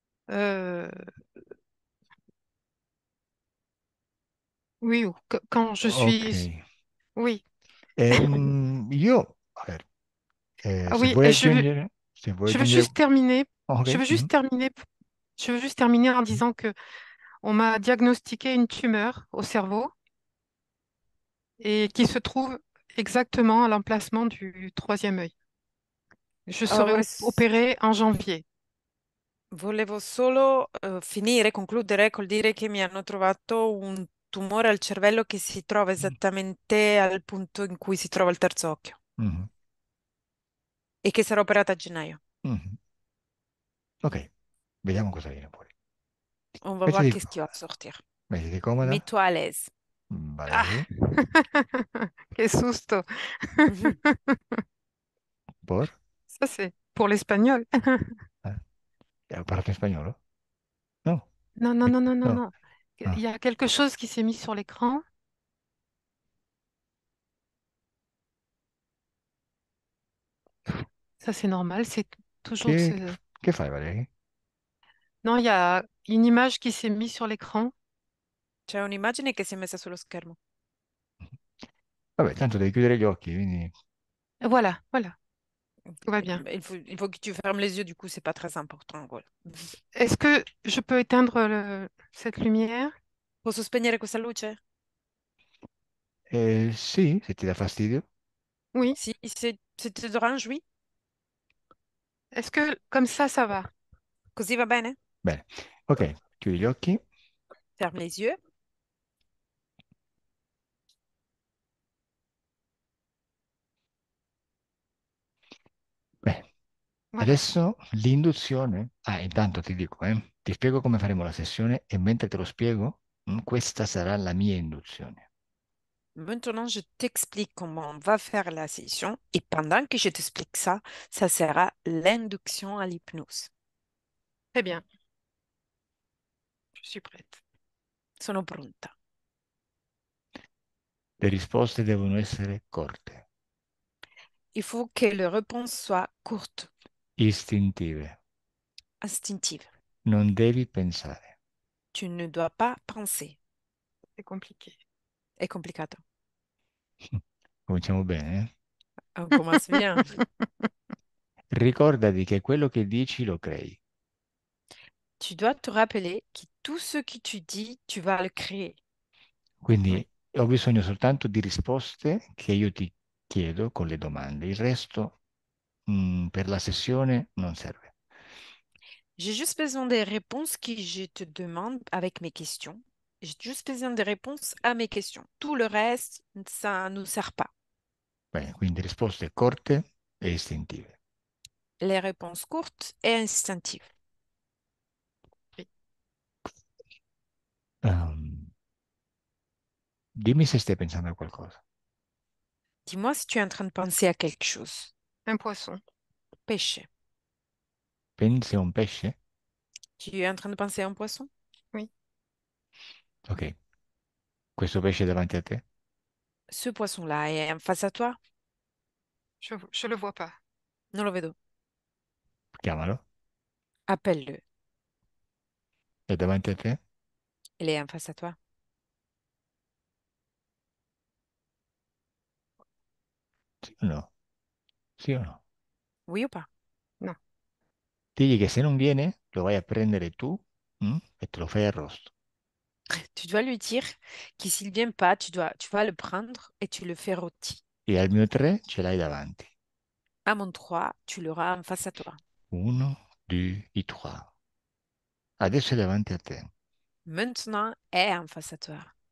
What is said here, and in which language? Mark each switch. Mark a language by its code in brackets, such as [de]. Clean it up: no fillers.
[fr] Euh, oui, ou quand je Ok. suis... Oui, [it] Io, a ver, ah se [fr] oui, [it] vuoi aggiungere, se vuoi [fr] je veux juste terminer. Je veux juste terminer. Je veux juste terminer en disant que on m'a diagnostiqué une tumeur au cerveau et qui se trouve exactement à l'emplacement du troisième œil. Je Oh, serai opérée en janvier. [it] volevo solo finire, concludere col dire che mi hanno trovato un tumore al cervello che si trova esattamente al punto in cui si trova il terzo occhio mhm, e che sarò operata a gennaio. mhm. Ok, vediamo cosa viene fuori. [fr] On va voir [it] Mettiti, [fr] qu'est-ce qui va sortir. [it] mettiti comoda, [fr] Mets-toi à l'aise. Ah, [es] vale, qué susto. Mhm. por, [fr] Ça, c'est pour l'espagnol. [it] eh, parlato in spagnolo? No, [fr] Non, non, non, non, non, [it] no, [fr] non. Il ah, y a quelque chose qui s'est mis sur l'écran. Ça, c'est normal. C'est toujours [it] che, [fr] ce... [it] che fai, Valeria? [fr] Non, il y a une image qui s'est mise sur l'écran. [it] C'è un'immagine che si è messa sullo schermo. Vabbè, tanto devi chiudere gli occhi, quindi [fr] Voilà, voilà. Tout va bien. Il faut que tu fermes les yeux, du coup, c'est pas très important. Voilà. Est-ce que je peux éteindre cette lumière? [it] Posso spegnere questa luce? sì, se ti dà fastidio. [fr] Oui. [it] Sì, se ti [fr] dérange, oui. Est-ce que comme ça va? [it] Così va bene? Bene, ok, chiudi gli occhi. [fr] Ferme les yeux. [it] Bene, [fr] Voilà. [it] adesso l'induzione. Ah, intanto ti dico, ti spiego come faremo la sessione e mentre te lo spiego, questa sarà la mia induzione. [fr] Maintenant, je t'explique comment on va faire la session et pendant que je t'explique ça, ça sera l'induction à l'hypnose. Très bien. Je suis prête. [it] Sono pronta. Le risposte devono essere corte, [fr] Il faut que les réponses soient courtes, [it] istintive. [fr] instinctives. [it] Non devi pensare. [fr] Tu ne dois pas penser. C'est compliqué. [it] È complicato. Cominciamo bene, [fr] On commence bien. [it] Ricordati che quello che dici lo crei. [fr] Tu dois te rappeler que tout ce que tu dis, tu vas le créer. [it] Quindi [fr] Oui. [it] Ho bisogno soltanto di risposte che io ti chiedo con le domande. Il resto, per la sessione non serve. [fr] J'ai juste besoin des réponses que je te demande avec mes questions. J'ai juste besoin des réponses à mes questions. Tout le reste, ça ne nous sert pas. [it] Bene, quindi risposte corte e istintive. [fr] Les réponses courtes et instinctives. Oui. [it] Ehm, dimmi se stai pensando a qualcosa. [fr] Dis-moi si tu es en train de penser à quelque chose. Un poisson. Pêcher. [it] Pensi a un pesce? [fr] Tu es en train de penser à un poisson? Oui. Ok. [it] Questo pesce è davanti a te? [fr] Ce poisson-là est en face à toi? Je le vois pas. [it] Non lo vedo. Chiamalo. [fr] Appelle-le. [it] È davanti a te? [fr] Il est en face à toi. [it] Sì o no? Sì o no? [fr] Oui ou pas? Non. [it] Digli che se non viene, lo vai a prendere tu, e te lo fai arrosto. [fr] Tu dois lui dire que s'il vient pas, tu vas le prendre et tu le fais rôti. [it] E al mio 3 ce l'hai davanti. [fr] À mon 3, tu l'auras en face à toi. [it] Uno, due, i trois. Adesso è davanti a te. [fr] Maintenant est en face à toi.